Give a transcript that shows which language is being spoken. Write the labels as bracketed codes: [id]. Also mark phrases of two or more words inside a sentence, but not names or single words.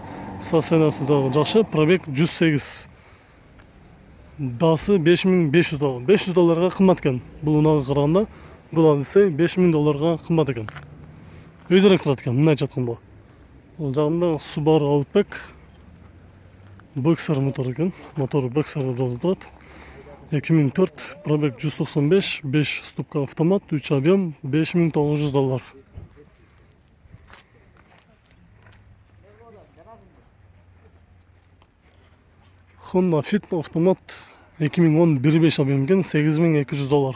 [ky] Состояниясы дагы жакшы. Пробег 108. Басы $5500. $500 кымбат экен. Бул унага караганда бул Odyssey $5000 кымбат экен. Өйдөрөөк турат экен, мындай жатканда. Ол жагында Subaru Outback Boxer мотор екен. Мотору Boxer деп жазылып турат. 2004, пробег 195, 5 ступка автомат, 3 объем, $5900. Honda Fit автомат 2010 1.5 объем екен, $8200.